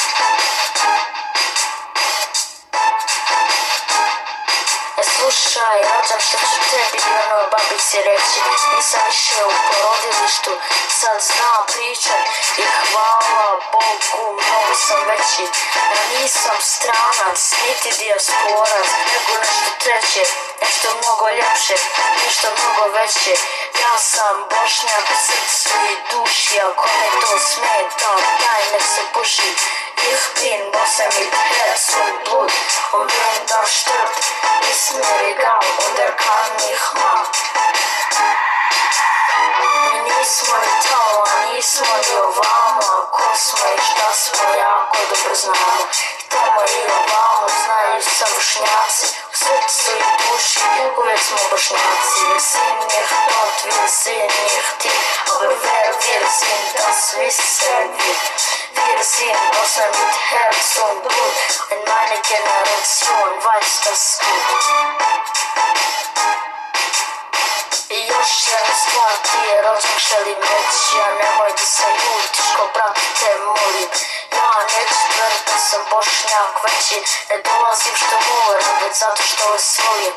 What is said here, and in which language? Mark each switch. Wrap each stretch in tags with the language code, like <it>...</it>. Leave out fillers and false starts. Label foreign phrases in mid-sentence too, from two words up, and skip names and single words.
<bs>Slušaj, rođak, što ću tebi i onoj babici reći, nisam više u porodilištu, sad znam pričat i hvala Bogu, mnogo sam veći. Nisam stranac, niti dijasporac, nego nešto treće, nešto mnogo ljepše, nešto mnogo veće. Ja sam Bošnjak u srcu i duši, ako me to smeta, daj nek se puši.</bs> <de>Ich bin Bosse mit Herz und Blut und wenn das stirbt, ist mir egal und kann mich mal.</de> <bs>Mi nismo ni tamo, nismo ni ovamo, ako smo i šta smo jako dobro znamo. I tamo i ovamo znaju sa Bošnjaci, u srcu i duši uvijek smo Bošnjaci.</bs> <de>Wir sind nicht dort, wir sind nicht hier, aber wir sind, das wissen wir. Wir sind Bosse mit Herz und Blut und meine Generation weiß das gut.</de> <bs>I još jedna stvar ti je rođak želim reći, ja nemoj da se ljutiš ko brate molim. Ja neću tvrdi da sam Bošnjak veći, ne dolazim što moram, već zato što vas volim.</bs>